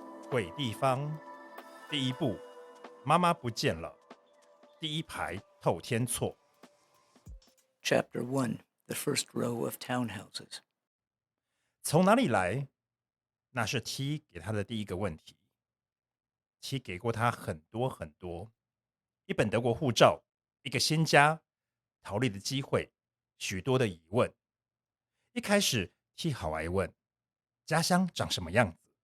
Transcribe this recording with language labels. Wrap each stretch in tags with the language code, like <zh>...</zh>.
<zh>鬼地方第一部，妈妈不见了，第一排透天错。</zh> <en>Chapter 1 The First Row of Townhouses.</en> <zh>从哪里来？那是 T 给他的第一个问题。T 给过他很多很多，一本德国护照，一个新家，逃离的机会，许多的疑问。一开始 T 好爱问，家乡长什么样子？</zh>